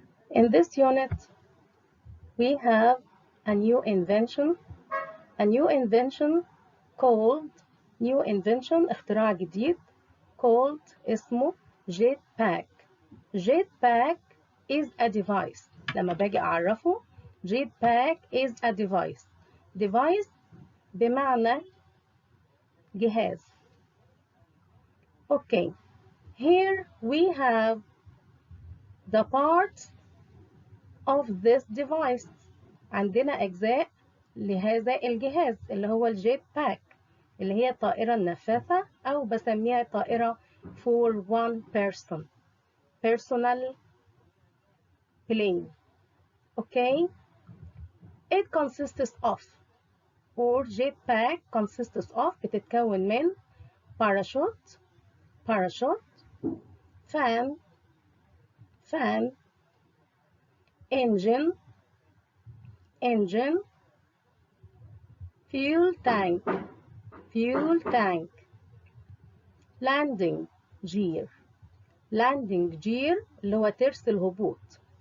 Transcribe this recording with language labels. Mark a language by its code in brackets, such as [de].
[en] In this unit we have a new invention called [ar] اختراع جديد [en] called [ar] اسمه [en] jetpack. Jetpack is a device. [ar] لما باجي أعرفه [en] jetpack is a device [ar] بمعنى جهاز. [en] Okay, here we have the parts of this device. [ar] عندنا أجزاء لهذا الجهاز اللي هو الجيت باك، اللي هي الطائرة النفاثة أو بسميها طائرة [en] for one person personal plane. Okay, it consists of or jetpack consists of [ar] بتتكون من [en] parachute fan engine fuel tank landing gear [ar] اللي هو ترس الهبوط.